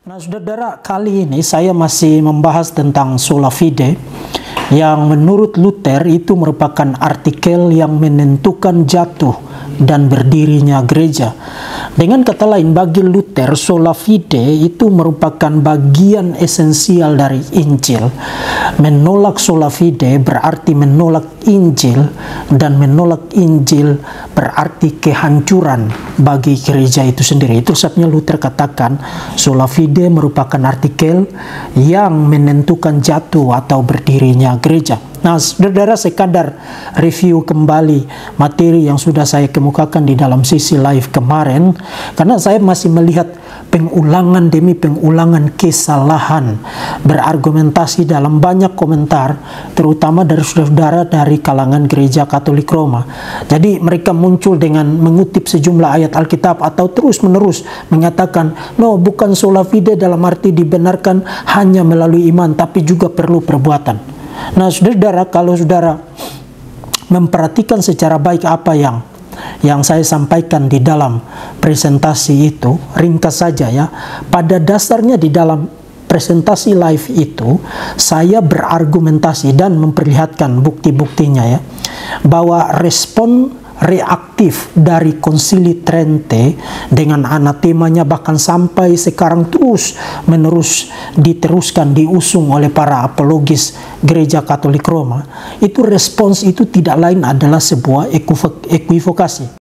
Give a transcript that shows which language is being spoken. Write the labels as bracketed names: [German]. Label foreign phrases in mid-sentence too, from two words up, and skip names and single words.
[Indonesian] Nah, saudara, kali ini saya masih membahas tentang [Latin] sola fide [Indonesian] yang menurut Luther itu merupakan artikel yang menentukan jatuh dan berdirinya gereja. Dengan kata lain, bagi Luther, [Latin] sola fide [Indonesian] itu merupakan bagian esensial dari Injil. Menolak [Latin] sola fide [Indonesian] berarti menolak Injil, dan menolak Injil berarti kehancuran bagi gereja itu sendiri. Itu sebabnya Luther katakan [Latin] sola fide [Indonesian] merupakan artikel yang menentukan jatuh atau berdirinya gereja. Nah, saudara, sekadar review kembali materi yang sudah saya kemukakan di dalam sisi live kemarin, karena saya masih melihat pengulangan demi pengulangan kesalahan berargumentasi dalam banyak komentar, terutama dari saudara-saudara dari kalangan gereja Katolik Roma. Jadi mereka muncul dengan mengutip sejumlah ayat Alkitab atau terus-menerus menyatakan, no, bukan [Latin] sola fide [Indonesian] dalam arti dibenarkan hanya melalui iman, tapi juga perlu perbuatan. Nah, saudara, kalau saudara memperhatikan secara baik apa yang saya sampaikan di dalam presentasi itu, ringkas saja ya. Pada dasarnya di dalam presentasi live itu, saya berargumentasi dan memperlihatkan bukti-buktinya ya, bahwa respon reaktif dari Konsili Trente dengan anatemanya bahkan sampai sekarang terus menerus diteruskan, diusung oleh para apologis gereja Katolik Roma, itu respons itu tidak lain adalah sebuah equivokasi.